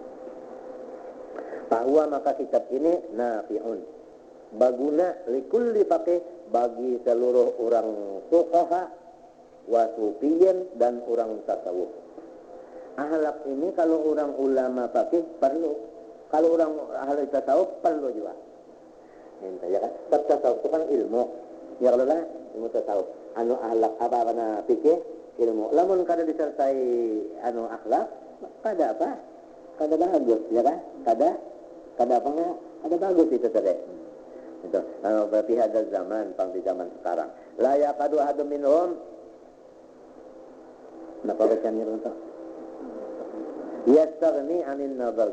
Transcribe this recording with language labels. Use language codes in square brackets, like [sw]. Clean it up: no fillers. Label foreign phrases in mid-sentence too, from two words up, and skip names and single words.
[id] Bahwa maka kitab ini nafi'un baguna [ar] لكل فقيه [id] bagi seluruh orang fuqaha [ar] وصوفيين [id] dan orang tasawuf. Akhlak ini kalau orang ulama faqih perlu, kalau orang ahli tasawuf perlu juga. Minta ya kan? Tasawuf itu kan ilmu. [bjn] Ya kalau lah ilmu tasawuf. Anu akhlak apa kana fikih ilmu. Lamun kada disertai anu akhlak, kada apa? Kada bagus ya kan? Kada apa enggak? Kada bagus itu tadi. [id] Itu berarti ada zaman di zaman sekarang [ar] لا يكاد أحد منهم [id] napa bacanya itu [ar] يستغني عن النظر.